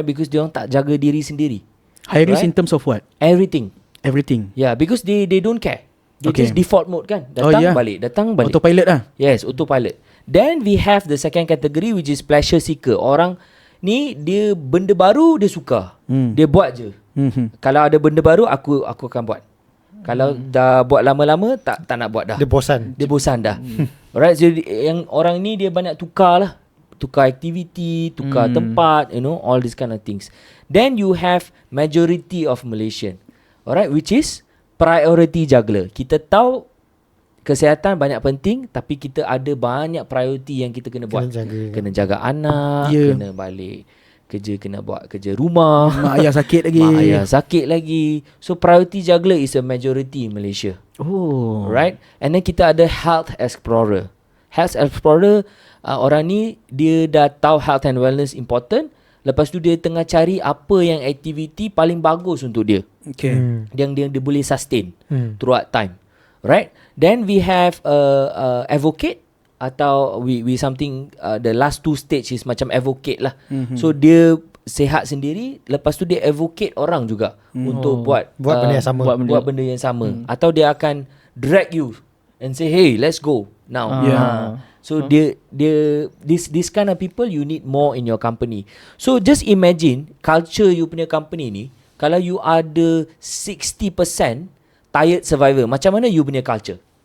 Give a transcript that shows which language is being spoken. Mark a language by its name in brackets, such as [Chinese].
[Malay] Because dia orang tak jaga diri sendiri. [English] High risk Right? in terms of what? Everything. Everything. Yeah, because they don't care. They Okay. just default mode kan. Datang yeah. [Malay] balik, datang balik. Autopilot lah. [English] Yes, autopilot. Then we have the second category which is pleasure seeker. [Malay] Orang ni dia benda baru dia suka. Dia buat je. Kalau ada benda baru aku akan buat. Kalau dah buat lama-lama tak nak buat dah. Dia bosan. Dia bosan dah. Alright, so yang orang ni dia banyak tukar lah. Tukar aktiviti, tukar tempat, [English] you know, all these kind of things. Then you have majority of Malaysian. Alright, which is priority juggler. [Malay] Kita tahu kesihatan banyak penting, tapi kita ada banyak priority yang kita kena buat. Kena jaga anak, kena balik kerja, kena buat kerja rumah. Mak ayah sakit lagi. Mak ayah sakit lagi. [English] So priority juggler is a majority in Malaysia. Oh. Right? And then [Malay] kita ada [English] health explorer. Health explorer, [Malay] orang ni dia dah tahu [English] health and wellness important. [Malay] Lepas tu dia tengah cari apa yang aktiviti paling bagus untuk dia. [English] Okay. [Malay] Yang dia boleh [English] sustain throughout time. Right? Then we have advocate, atau we something the last 2 stage is macam advocate lah. [Malay] So dia sihat sendiri, lepas tu dia advocate orang juga untuk buat benda yang sama. Buat benda yang sama. Atau dia akan [English] drag you and say, hey, let's go now. So this kind of people you need more in your company. So just imagine culture you punya company ni, kalau you ada 60% tired survivor, [Malay] macam mana [English] you punya culture?